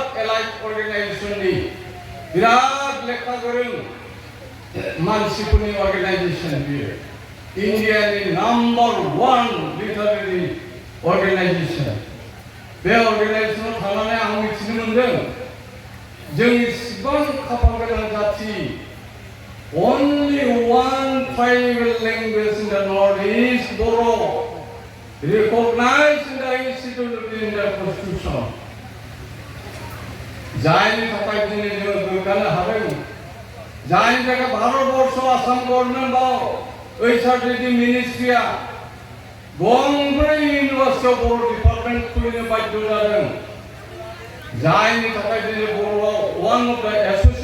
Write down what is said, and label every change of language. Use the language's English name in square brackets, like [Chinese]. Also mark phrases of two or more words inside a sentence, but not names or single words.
[Bodo] एलाइट अर्गेनाइजेसननि बिराद लेखा गोरों मानसिफोरनि अर्गेनाइजेसन बियो इन्डियानि नम्बर 1 लिटारेरि अर्गेनाइजेसन बे अर्गेनाइजेसनाव थांनानै आं मिथिनो मोनदों जों इसिबां खाफाल गोनां जाथि [English] only one tribal language in the Northeast, Boro, recognized in the Institute of the Indian Constitution. [Bodo] जायनि थाखाय दिनै जों गोग्गानो हादों जायनि थाखाय भारतबर्ष आसाम गभर्नमेन्टआव ओइचआरडि मिनिस्ट्रिया गंब्रै इउनिभार्सिटियाव बर' डिपार्टमेन्ट खुलिनो बाध्य जादों जायनि थाखाय दिनै बर'आव [English] one of the